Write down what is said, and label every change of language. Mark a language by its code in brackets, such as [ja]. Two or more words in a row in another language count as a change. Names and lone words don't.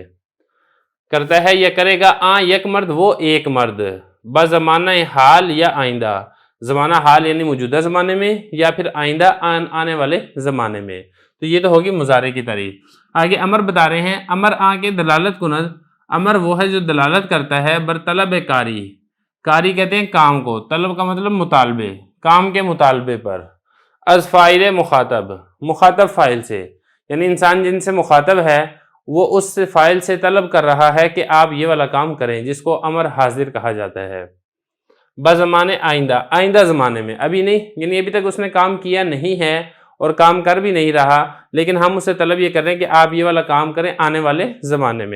[ur] کرتا ہے یا کرے گا یک مرد وہ ایک مرد، [fa] بزمانہ حال یا آئندہ، [ur] زمانہ حال یعنی موجودہ زمانے میں یا پھر آئندہ آنے والے زمانے میں۔ تو یہ تو ہوگی مضارع کی تعریف۔ آگے امر بتا رہے ہیں، امر کے [fa] دلالت کند، [ur] امر وہ ہے جو دلالت کرتا ہے [fa] بر طلب کاری، [ur] کاری کہتے ہیں کام کو، طلب کا مطلب مطالبے، کام کے مطالبے پر، [fa] از فاعل مخاطب، [ur] مخاطب فاعل سے، یعنی انسان جن سے مخاطب ہے وہ اس فاعل سے طلب کر رہا ہے کہ آپ یہ والا کام کریں، جس کو امر حاضر کہا جاتا ہے۔ [fa] بزمان آئندہ، [ur] آئندہ زمانے میں، ابھی نہیں، یعنی ابھی تک اس نے کام کیا نہیں ہے اور کام کر بھی نہیں رہا، لیکن ہم اسے طلب یہ کر رہے ہیں کہ آپ یہ والا کام کریں آنے والے زمانے میں۔